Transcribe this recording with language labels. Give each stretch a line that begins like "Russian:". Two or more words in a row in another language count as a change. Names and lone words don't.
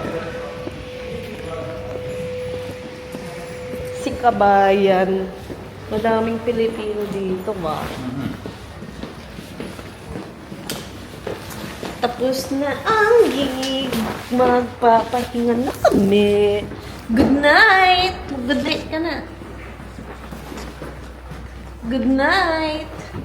Filipino: Si Kabayan. Madaming Pilipino dito ba? Tapos na ang gig. Magpapahinga na kami.
English: Good night! Good night
Filipino: ka na.
English: Good night!